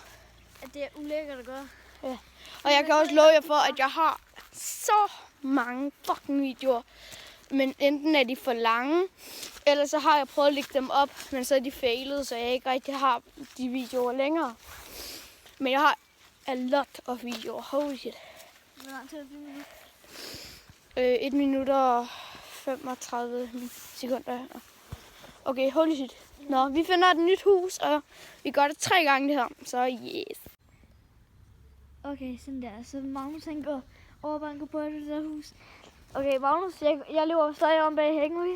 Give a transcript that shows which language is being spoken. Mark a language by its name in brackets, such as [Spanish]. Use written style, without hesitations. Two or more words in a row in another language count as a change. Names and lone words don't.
[Danish] at det er ulækkert at gøre. Ja. Og jeg kan også love jer for, at jeg har så mange fucking videoer. Men enten er de for lange, eller så har jeg prøvet at lægge dem op, men så er de failet, så jeg ikke rigtig har de videoer længere. Men jeg har [English] a lot of [Danish] videoer. [English] Holy shit. [Danish] Hvor lang tid er det nu? 1 minut og 35 sekunder. Okay, [English] holy shit. [Danish] Nå, vi finder et nyt hus, og vi gør det 3 gange det her, så yes. Okay, sådan der. Så Magnus han går overbanker på det der hus. Okay, Magnus, jeg løber stadig om bag hækken, okay?